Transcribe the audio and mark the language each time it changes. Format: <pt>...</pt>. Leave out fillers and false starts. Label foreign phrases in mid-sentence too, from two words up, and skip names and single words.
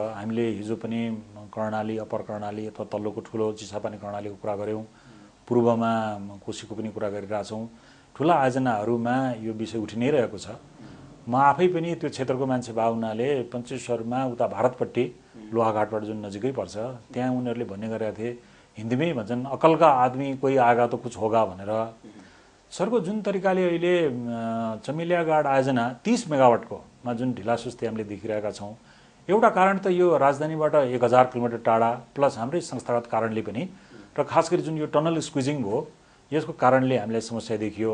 <ne>हामीले हिजो पनि कर्णाली, अप्पर कर्णाली अथवा तल्लोको ठुलो चिसापानी कर्णालीको कुरा गऱ्यौँ, पूर्वमा कोशीको पनि कुरा गरिरहेछौँ। ठुला आयोजनाहरूमा यो विषय उठि नै रहेको छ। म आफै पनि त्यो क्षेत्रको मान्छे भएको हुनाले पञ्चेश्वरमा उता भारतपट्टि लोहाघाटबाट जुन नजिकै पर्छ त्यहाँ उनीहरूले भन्ने गरेका थिए, हिन्दीमै भन्छन्</ne> <hi>अकल का आदमी कोही आएगा तो कुछ होगा</hi> <ne>भनेर। सरको जुन तरिकाले अहिले चमेलिया गाड आयोजना 30 मेगावाटकोमा जुन ढिलासुस्ती हामीले देखिरहेका छौँ, एउटा कारण त यो राजधानीबाट 1000 किलोमिटर टाढा प्लस हाम्रै संस्थागत कारणले पनि र खास गरी जुन यो</ne> <en>tunnel squeezing</en> <ne>भयो यसको कारणले हामीलाई समस्या देखियो।</ne>